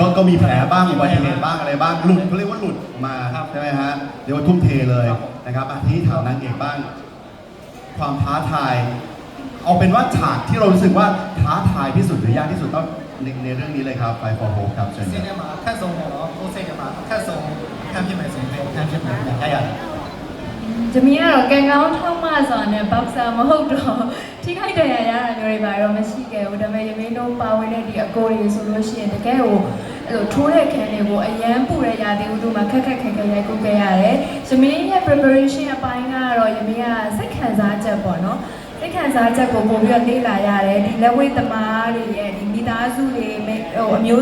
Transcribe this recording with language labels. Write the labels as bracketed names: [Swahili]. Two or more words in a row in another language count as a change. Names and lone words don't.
[Thai] ก็มีแผลบ้างอุบัติเหตุบ้างอะไรบ้างหลุดเขาเรียกว่าหลุดมาใช่ไหมฮะเดี๋ยวทุ่มเทเลยนะครับทีนี้ถามนางเอกบ้างความท้าทายเอาเป็นว่าฉากที่เรารู้สึกว่าท้าทายที่สุดหรือยากที่สุดต้องในเรื่องนี้เลยครับไฟฟอร์โฮครับเชิญครับ 嘛看中我都这个嘛看中看片买什么看片买哎呀 [Burmese] ဂျမီကတော့ကံကောင်းထောက်မှဆိုတာနဲ့ဘောက်ဆာမဟုတ်တော့ထိခိုက်ဒဏ်ရာရတာမျိုးတွေပါတော့မရှိခဲ့ဘူးဒါပေမဲ့ယမင်းတို့ပါဝင်တဲ့ဒီအကိုတွေဆိုလို့ရှိရင်တကယ်ကိုအဲ့လိုထိုးတဲ့ခံတွေကိုအရန်ပူတဲ့ရာသီဥတုမှာခက် ခက်ရိုက်ကူးခဲ့ရတယ်ယမင်းရဲ့ preparation အပိုင်းကတော့ယမင်းကစိတ်ခံစားချက်ပေါ့နော်စိတ်ခံစားချက်ကိုပို့ပြီးတော့လေ့လာရတယ်ဒီလက်ဝဲသမားတွေရဲ့ဒီမိသားစုတွေဟိုအမျိုး